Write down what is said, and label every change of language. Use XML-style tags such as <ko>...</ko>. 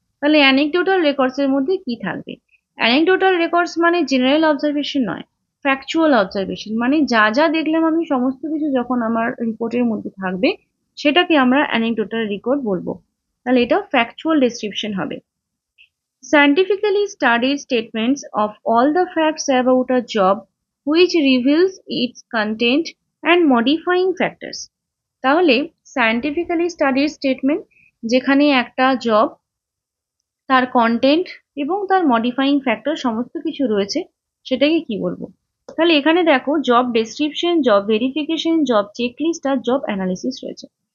<bn>তাহলে anecdotal records এর মধ্যে কি থাকবে? অ্যানেকডোটাল রেকর্ডস মানে জেনারেল অবজারভেশন নয়, ফ্যাকচুয়াল অবজারভেশন, মানে যা যা দেখলাম আমি সমস্ত কিছু যখন আমার রিপোর্টের মধ্যে থাকবে সেটাকে আমরা অ্যানেকডোটাল রেকর্ড বলবো। তাহলে এটা ফ্যাকচুয়াল ডেসক্রিপশন হবে।</bn> <en>Scientifically studied statements of all the facts about a job which reveals its content and modifying factors।</en> <bn>তাহলে সায়েন্টিফিক্যালি স্টাডিড স্টেটমেন্ট, যেখানে একটা জব, তার কন্টেন্ট এবং তার মডিফাইং ফ্যাক্টর সমস্ত কিছু রয়েছে, সেটাকে কি বলবো? তাহলে এখানে দেখো job description, job verification, job checklist আর জব অ্যানালিসিস রয়েছে।</bn>